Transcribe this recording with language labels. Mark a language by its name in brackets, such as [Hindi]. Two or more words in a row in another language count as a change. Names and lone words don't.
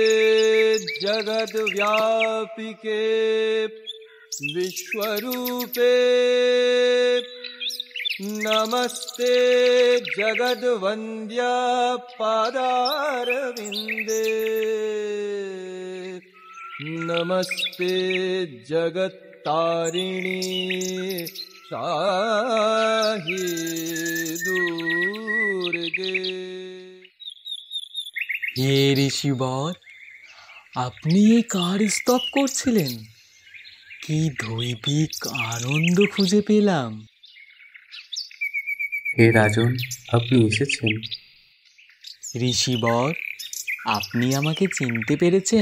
[Sanskrit] जगद्व्यापिके विश्वरूपे, नमस्ते जगद्वन्द्या पादारविन्दे, नमस्ते जगत्तारिणी साहि दुर्गे। [Bangla] হে ঋষিবর, আপনি এই কার স্তব করছিলেন? কি দৈবিক আনন্দ খুঁজে পেলাম। হে রাজন, আপনি এসেছেন। ঋষিবর, আপনি আমাকে চিনতে পেরেছেন?